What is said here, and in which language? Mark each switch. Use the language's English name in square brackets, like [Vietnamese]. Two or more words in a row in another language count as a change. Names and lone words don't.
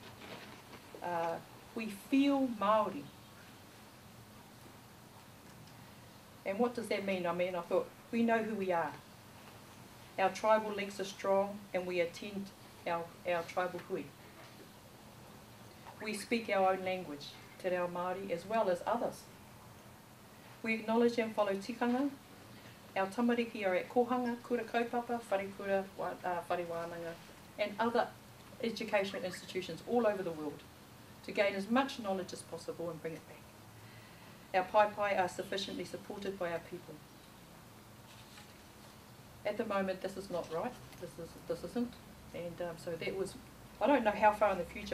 [English] We feel Maori. And what does that mean? I mean, I thought, we know who we are. Our tribal links are strong and we attend our tribal hui. We speak our own language, [Māori] te reo Māori, [English] as well as others. We acknowledge and follow tikanga. [Māori] Our tamariki [English] are at [Māori] kohanga, kura kaupapa, wharekura, whare wānanga, [English] and other educational institutions all over the world to gain as much knowledge as possible and bring it back. Our pai are sufficiently supported by our people. At the moment, this is not right. This isn't, and so that was. I don't know how far in the future.